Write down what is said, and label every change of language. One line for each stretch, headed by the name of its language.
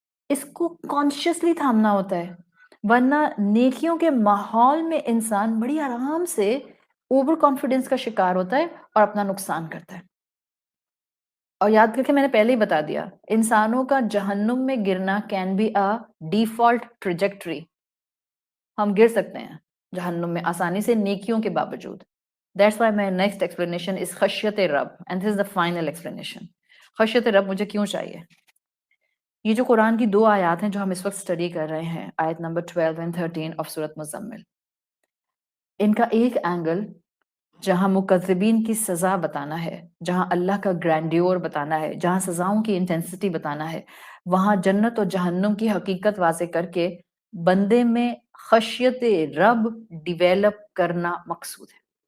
Urdu: اس کو کانشیسلی تھامنا ہوتا ہے، ورنہ نیکیوں کے ماحول میں انسان بڑی آرام سے اوور کانفیڈنس کا شکار ہوتا ہے اور اپنا نقصان کرتا ہے. اور یاد کر کے میں نے پہلے ہی بتا دیا، انسانوں کا جہنم میں گرنا
English: Can be a default trajectory.
Urdu: ہم گر سکتے ہیں جہنم میں آسانی سے نیکیوں کے باوجود.
English: That's why my next explanation is خشیت رب, and this is the final explanation.
Urdu: خشیت رب مجھے کیوں چاہیے؟ یہ جو قرآن کی 2 آیات ہیں جو ہم اس وقت اسٹڈی کر رہے ہیں، آیت نمبر 12 and 13 of سورۃ مزمل، ان کا ایک اینگل جہاں مکذبین کی سزا بتانا ہے، جہاں اللہ کا گرینڈیور بتانا ہے، جہاں سزاؤں کی انٹینسٹی بتانا ہے، وہاں جنت اور جہنم کی حقیقت واضح کر کے بندے میں خشیت رب ڈیویلپ کرنا مقصود ہے.